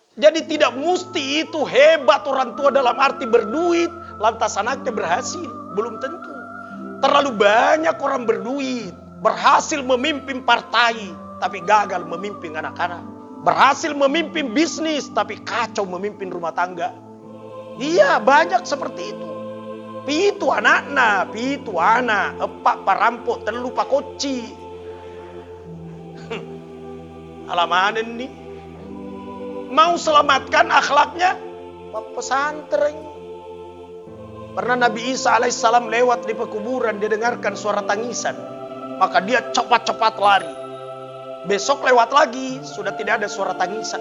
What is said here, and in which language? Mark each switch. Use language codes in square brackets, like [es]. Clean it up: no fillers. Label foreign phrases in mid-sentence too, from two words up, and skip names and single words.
[id] Jadi tidak mesti itu hebat orang tua dalam arti berduit, lantas anaknya berhasil. Belum tentu. Terlalu banyak orang berduit, berhasil memimpin partai, tapi gagal memimpin anak-anak. Berhasil memimpin bisnis, tapi kacau memimpin rumah tangga. Iya, banyak seperti itu. [bug] Pitu anakna, pitu anak, epak parampok, telu pakoci. Alamanen nih. [id] Mau selamatkan akhlaknya? Pesantren. Pernah Nabi Isa alaihissalam lewat di pekuburan, dia dengarkan suara tangisan. Maka dia cepat-cepat lari. Besok lewat lagi, sudah tidak ada suara tangisan.